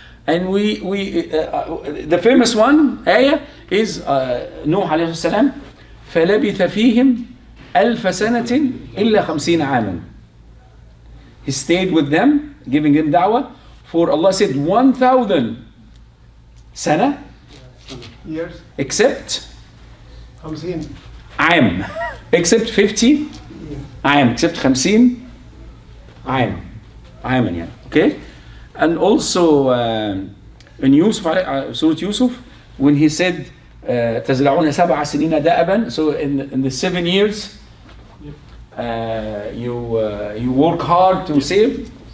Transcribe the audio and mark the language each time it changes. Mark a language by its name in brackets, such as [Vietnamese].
[English] And the famous one, ayah, is Nuh alayhi salam, [Arabic] فَلَبِثَ فِيهِمْ أَلْفَ سَنَةٍ إِلَّا 50 عَامًا. [English] He stayed with them, giving them da'wah, for Allah said 1,000 sana, Years. except 50. [Arabic] عام, [English] except 50 [Arabic] عام, [English] except 50 [Arabic] عام, عاما يعني. [English] Okay? And also in Yusuf, Surah Yusuf, when he said [Arabic] تزرعون 7 سنين دأبا, [English] so in the 7 years you work hard to save.